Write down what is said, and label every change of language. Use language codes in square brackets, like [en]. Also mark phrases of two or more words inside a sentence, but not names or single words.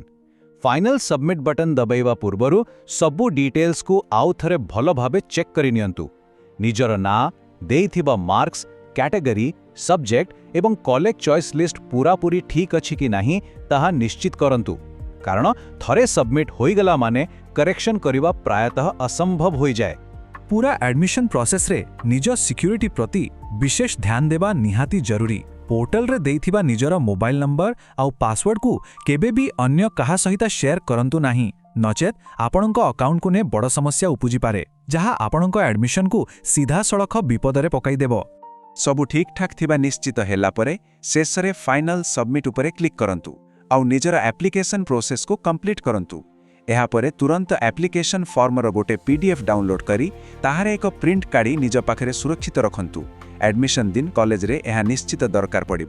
[en] final submit button [or] ଦବାଇବା ପୂର୍ବରୁ ସବୁ ଡିଟେଲ୍ସକୁ ଆଉ ଥରେ ଭଲ ଭାବେ ଚେକ୍ କରିନିଅନ୍ତୁ। ନିଜର ନାଁ, ଦେଇଥିବା ମାର୍କସ୍, କ୍ୟାଟେଗୋରୀ, ସବଜେକ୍ଟ ଏବଂ [en] college choice list [or] ପୂରାପୂରି ଠିକ୍ ଅଛି କି ନାହିଁ ତାହା ନିଶ୍ଚିତ କରନ୍ତୁ କାରଣ ଥରେ ସବମିଟ୍ ହୋଇଗଲା ମାନେ କରେକ୍ସନ କରିବା ପ୍ରାୟତଃ ଅସମ୍ଭବ ହୋଇଯାଏ। ପୂରା [en] admission process [or] ରେ ନିଜ ସିକ୍ୟୁରିଟି ପ୍ରତି ବିଶେଷ ଧ୍ୟାନ ଦେବା ନିହାତି ଜରୁରୀ। ପୋର୍ଟାଲ ରେ ଦେଇଥିବା ନିଜର [en] mobile number [or] ଆଉ ପାସୱାର୍ଡ କୁ କେବେ ବି ଅନ୍ୟ କାହା ସହିତ ସେୟାର କରନ୍ତୁ ନାହିଁ, ନଚେତ ଆପଣଙ୍କ ଆକାଉଣ୍ଟ କୁ ନେ ବଡ଼ ସମସ୍ୟା ଉପୁଜି ପାରେ ଯାହା ଆପଣଙ୍କ ଏଡମିଶନ କୁ ସିଧା ସଡ଼କ ବିପଦରେ ପକାଇ ଦେବ। ସବୁ ଠିକ୍ଠାକ୍ ଥିବା ନିଶ୍ଚିତ ହେଲା ପରେ ଶେଷରେ [en] final submit [or] ଉପରେ କ୍ଲିକ୍ କରନ୍ତୁ ଆଉ ନିଜର [en] application process [or] କମ୍ପ୍ଲିଟ୍ କରନ୍ତୁ। ଏହାପରେ ତୁରନ୍ତ [en] application form [or] ଗୋଟେ PDF ଡାଉନଲୋଡ୍ କରି ତାହାର ଏକ ପ୍ରିଣ୍ଟ କାଢ଼ି ନିଜ ପାଖରେ ସୁରକ୍ଷିତ ରଖନ୍ତୁ। ଆଡମିସନ ଦିନ କଲେଜରେ ଏହା ନିଶ୍ଚିତ ଦରକାର ପଡ଼ିବ।